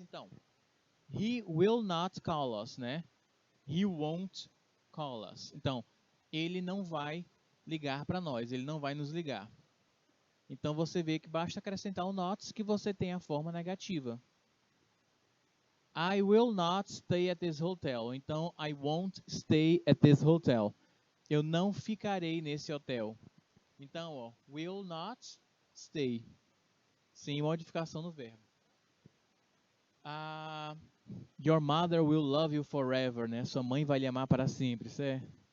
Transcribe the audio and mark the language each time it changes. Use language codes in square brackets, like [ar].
[en] Então, he will not call us, né? He won't call us. [pt] Então, ele não vai ligar para nós, ele não vai nos ligar. Então, você vê que basta acrescentar o not que você tem a forma negativa. [en] I will not stay at this hotel. Então, I won't stay at this hotel. [pt] Eu não ficarei nesse hotel. Então, ó, [en] will not stay. [pt] Sem modificação no verbo. [en] Your mother will love you forever, [pt] né? Sua mãe vai lhe amar para sempre, certo?